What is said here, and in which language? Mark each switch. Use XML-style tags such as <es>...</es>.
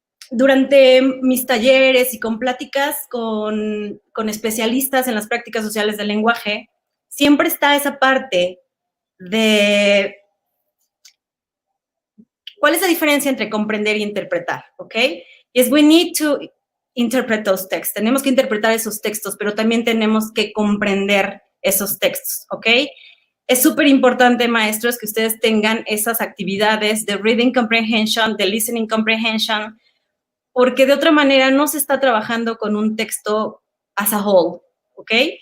<es>Durante mis talleres y con pláticas con especialistas en las prácticas sociales del lenguaje, siempre está esa parte de cuál es la diferencia entre comprender e interpretar, ¿ok?</es> <en>Yes, we need to interpret those texts.</en> <es>Tenemos que interpretar esos textos, pero también tenemos que comprender esos textos, ¿ok? Es súper importante, maestros, que ustedes tengan esas actividades de reading comprehension, de listening comprehension, porque de otra manera no se está trabajando con un texto</es> <en>as a whole,</en> <es>¿ok?</es>